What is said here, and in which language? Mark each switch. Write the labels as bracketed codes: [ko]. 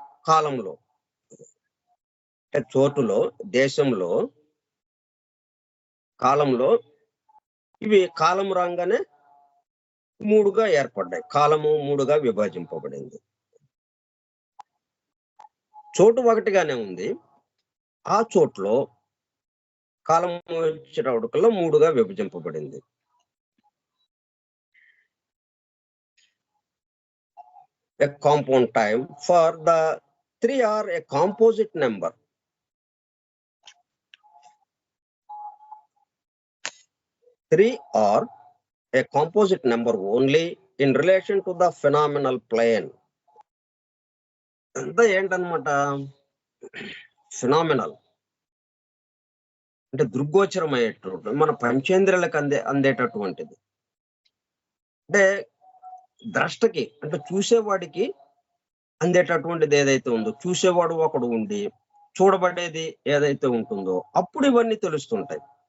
[te] కాలంలో, చోటులో, దేశంలో, కాలంలో ఇవి కాలం రాగానే 3గా ఏర్పడ్డాయి. కాలము 3గా విభజింపబడింది. చోటు ఒకటిగానే ఉంది, ఆ చోట్లో కాలం వచ్చేటప్పటికల్లా 3గా విభజింపబడింది. [en] A compound time for the 3 are a composite number. 3 are a composite number only in relation to the phenomenal plane. [te] అంతా ఏంటన్నమాట? ఫినామినల్ అంటే దృగ్గోచరం అయ్యేటటువంటి, మన పంచేంద్రియాలకు అందేటటువంటిది. అంటే ద్రష్టకి, అంటే చూసేవాడికి అందేటటువంటిది ఏదైతే ఉందో, చూసేవాడు ఒకడు ఉండి చూడబడేది ఏదైతే ఉంటుందో అప్పుడు ఇవన్నీ తెలుస్తుంటాయి.